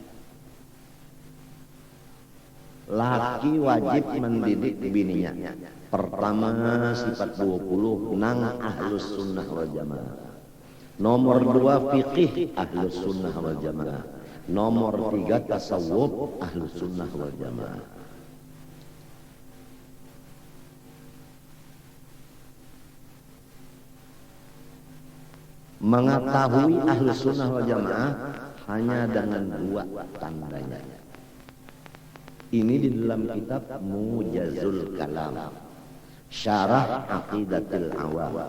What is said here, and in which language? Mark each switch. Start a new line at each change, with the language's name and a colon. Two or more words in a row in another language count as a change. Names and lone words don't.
Indonesian: Laki wajib mendidik bininya. Pertama sifat 20 nang
Arabic: أهل السنة والجماعة.
Indonesian: Nomor 2 fikih
Arabic: أهل السنة والجماعة.
Indonesian: Nomor 3 tasawuf
Arabic: أهل السنة والجماعة.
Indonesian: Mengetahui
Arabic: أهل السنة والجماعة
Indonesian: hanya dengan 2 tandanya. Ini di dalam kitab Mujazul Kalam, Syarah Aqidatul Awam.